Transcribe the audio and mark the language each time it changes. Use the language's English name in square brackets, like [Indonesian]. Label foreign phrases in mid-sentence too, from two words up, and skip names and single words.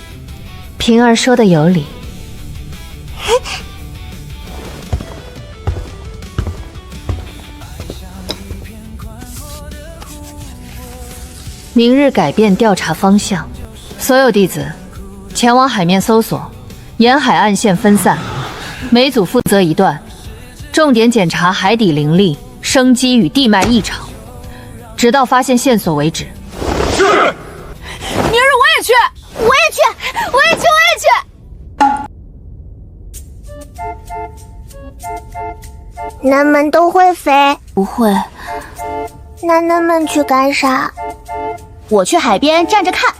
[Chinese] 平兒說的有理。明日改變調查方向，所有弟子前往海面搜索，沿海岸線分散，每組負責一段，重點檢查海底靈力、生機與地脈異常，直到發現線索為止。是。明日我也去，我也去，我也去，我也去。囡們都會飛？不會。那囡們去幹啥？我去海邊站着看。